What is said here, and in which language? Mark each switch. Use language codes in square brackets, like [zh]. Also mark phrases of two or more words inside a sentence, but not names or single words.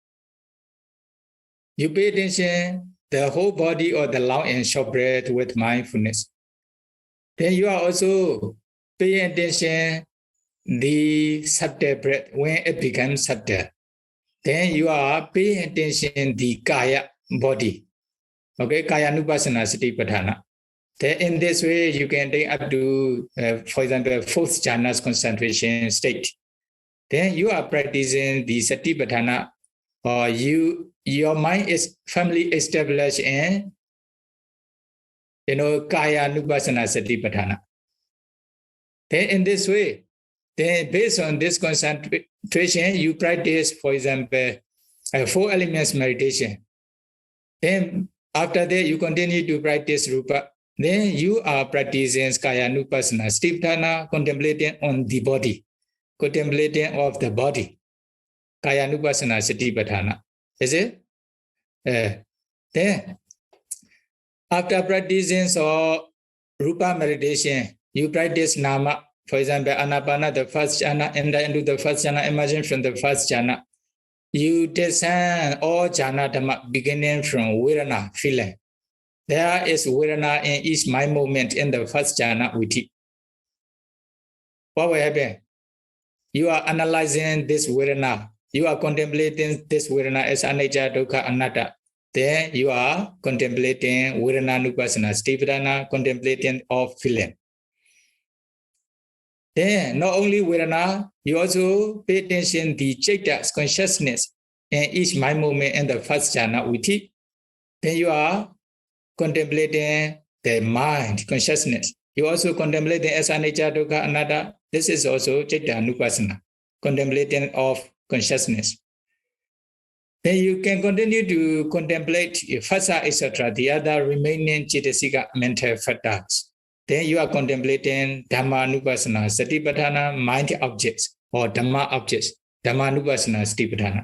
[en] You pay attention the whole body or the long and short breath with mindfulness. Then you are also paying attention the subtle breath when it becomes subtle. Then you are paying attention the kaya, body. [pi] Okay, kaya nupassana satipatthana. [en] Then in this way you can take up to, for example, 4th jhana's concentration state. Then you are practicing the satipatthana, or your mind is firmly established in, [pi] kaya nupassana satipatthana. [en] Then in this way, then based on this concentration, you practice, for example, 4 elements meditation. Then after that, you continue to practice rupa. Then you are practicing [pi] kaya nupassana satipatthana, [en] contemplating on the body, contemplating of the body. [pi] Kaya nupassana satipatthana. Is it? [en] Then after practicing rupa meditation, you practice nama. For example, Anapana, the 1st jhana, enter into the 1st jhana, emerging from the 1st jhana. You descend all jhana dhamma beginning from Vedana, feeling. There is Vedana in each mind movement in the 1st [pi] jhana witi. [en] What will happen? You are analyzing this Vedana. You are contemplating this Vedana as [pi] anicca, dukkha, anatta. [en] Then you are contemplating [pi] Vedana nupassana satipatthana, [en] contemplating of feeling. Then not only Vedana, you also pay attention to the Citta's consciousness in each mind movement in the 1st [pi] jhana witi. [en] Then you are contemplating the mind consciousness. You also contemplate as [pi] anicca, dukkha, anatta. [en] This is also [pi] Citta nupassana, [en] contemplating of consciousness. Then you can continue to contemplate phassa, etc., the other remaining Cittasika mental factors. Then you are contemplating [pi] Dhamma nupassana satipatthana, [en] mind objects or Dhamma objects, [pi] Dhamma nupassana satipatthana.